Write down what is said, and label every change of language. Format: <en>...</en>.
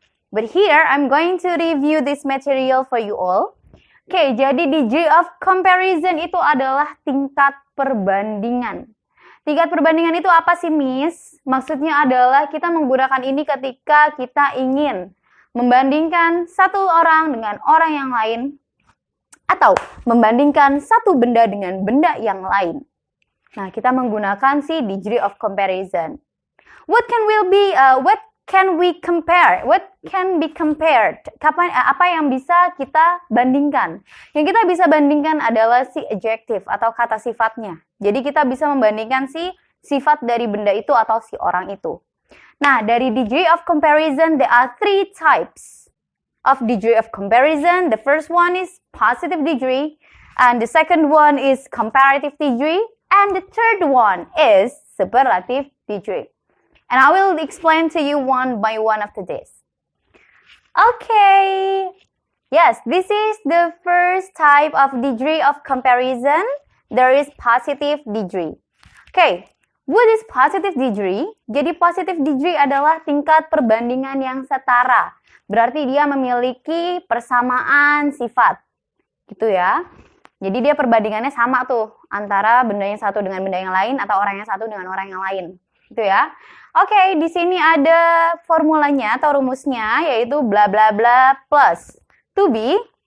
<en>But here, I'm going to review this material for you all.</en> <id>Oke, jadi degree of comparison itu adalah tingkat perbandingan. Tingkat perbandingan itu apa sih, Miss? Maksudnya adalah kita menggunakan ini ketika kita ingin membandingkan satu orang dengan orang yang lain atau membandingkan satu benda dengan benda yang lain. Nah, kita menggunakan si</id> <en>degree of comparison. What can we compare? What can be compared?</en> <id>Apa yang bisa kita bandingkan? Yang kita bisa bandingkan adalah si adjective atau kata sifatnya. Jadi kita bisa membandingkan si sifat dari benda itu atau si orang itu. Nah, dari</id> <en>degree of comparison, there are 3 types of degree of comparison. The first one is positive degree, and the second one is comparative degree, and the third one is superlative degree. And I will explain to you one by one after this. Okay. Yes, this is the first type of degree of comparison. There is positive degree. Okay. What is positive degree?</en> <id>Jadi positive degree adalah tingkat perbandingan yang setara. Berarti dia memiliki persamaan sifat. Gitu ya. Jadi dia perbandingannya sama tuh antara benda yang satu dengan benda yang lain atau orang yang satu dengan orang yang lain. Gitu ya. Oke, di sini ada formulanya atau rumusnya yaitu bla bla bla plus to be.</id>